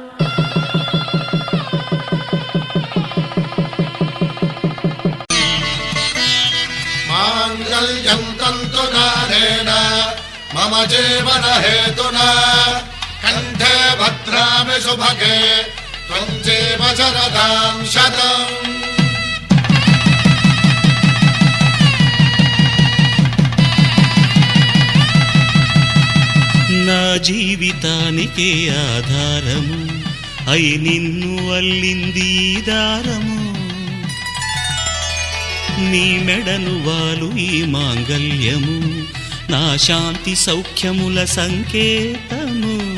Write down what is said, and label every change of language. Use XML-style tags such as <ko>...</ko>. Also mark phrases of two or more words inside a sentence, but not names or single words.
<sa>माङ्गल्यं तन्तुनानेन मम जीवन हेतुना कंठे भद्रामि सुभगे त्वं जीव शरदां शतम्।</sa> <te>నా జీవితానికే ఆధారము అయి నిన్ను అల్లింది ఈ దారము. నీ మెడను వాలు ఈ మాంగల్యము నా శాంతి సౌఖ్యముల సంకేతము.</te>